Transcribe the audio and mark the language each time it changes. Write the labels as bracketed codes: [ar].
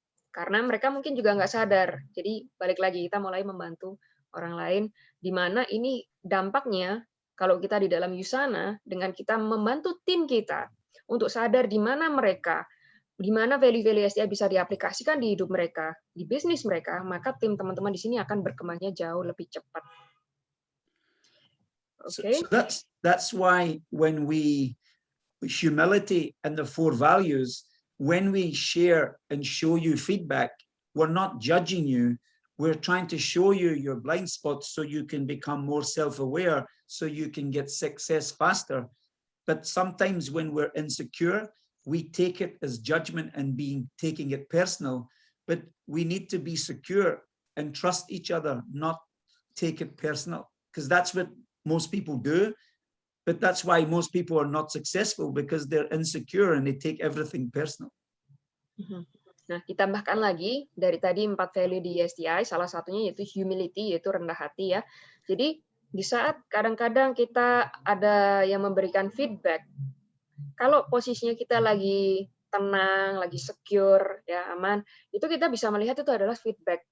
[id] Karena mereka mungkin juga nggak sadar. Jadi balik lagi, kita mulai membantu orang lain, di mana ini dampaknya kalau kita di dalam Usana, dengan kita membantu tim kita untuk sadar di mana mereka, di mana value-value SDA bisa diaplikasikan di hidup mereka, di bisnis mereka, maka tim teman-teman di sini akan berkembangnya jauh lebih cepat. Oke. [en] So that's why when we humility and the 4 values, when we share and show you feedback, we're not judging you. We're trying to show you your blind spots so you can become more self-aware, so you can get success faster. But sometimes when we're insecure, we take it as judgment and taking it personal. But we need to be secure and trust each other, not take it personal, because that's what most people do. But that's why most people are not successful, because they're insecure and they take everything personal. [id] Nah, ditambahkan lagi dari tadi 4 value di STI, salah satunya yaitu humility, yaitu rendah hati ya. Jadi di saat kadang-kadang kita ada yang memberikan feedback, kalau posisinya kita lagi tenang, lagi secure, ya aman, itu kita bisa melihat itu adalah feedback.